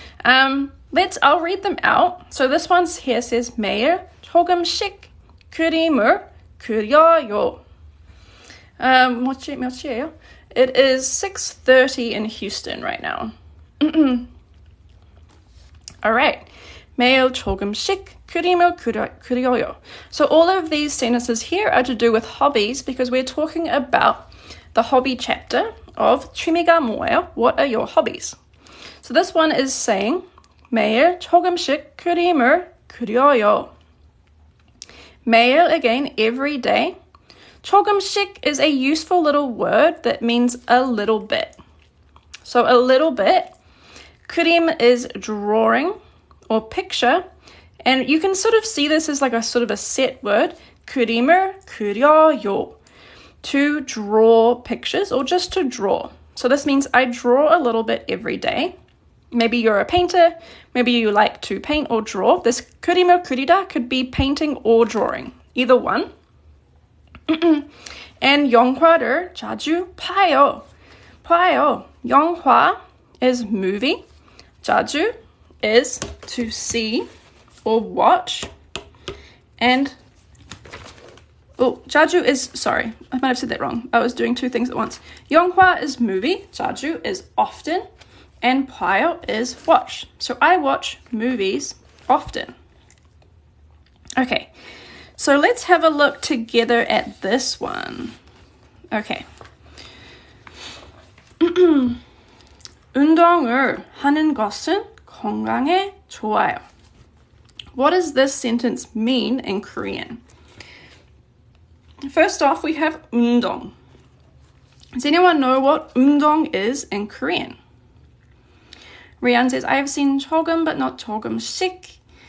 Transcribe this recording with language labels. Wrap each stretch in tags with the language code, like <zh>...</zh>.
<en>I'll read them out. So this one here says</en> <ko>매일 조금씩 그림을 그려요. 몇 시예요?</ko> <en>It is 6:30 in Houston right now. All right.</en> <ko>매일 조금씩 그림을 그려요.</ko> <en>So all of these sentences here are to do with hobbies because we're talking about the hobby chapter of</en> <ko>취미가 뭐예요?</ko> <en>What are your hobbies? So this one is saying</en> <ko>매일 조금씩 그림을 그려요.</ko> <en>매일, again, every day. 조금씩 is a useful little word that means a little bit. So a little bit. 그림 is drawing or picture. And you can sort of see this as like a sort of a set word.</en> <ko>그림을 그려요.</ko> <en>To draw pictures or just to draw. So this means I draw a little bit every day. Maybe you're a painter, maybe you like to paint or draw. This</en> <ko>kurimo kurida</ko> <en>could be painting or drawing, either one.</en> <ko>And 영화를 자주 봐요.</ko> <en>봐요. 영화 is movie. 자주 is to see or watch. And 자주 is, sorry, I might have said that wrong. I was doing two things at once. 영화 is movie, 자주 is often, and 봐요 is watch. So I watch movies often. Okay, so let's have a look together at this one. Okay.</en> <ko>운동을 하는 것은 건강에 좋아요.</ko> <en>What does this sentence mean in Korean? First off, we have 운동. Does anyone know what 운동 is in Korean? Rian says, I have seen 조금 but not 조금씩.</en>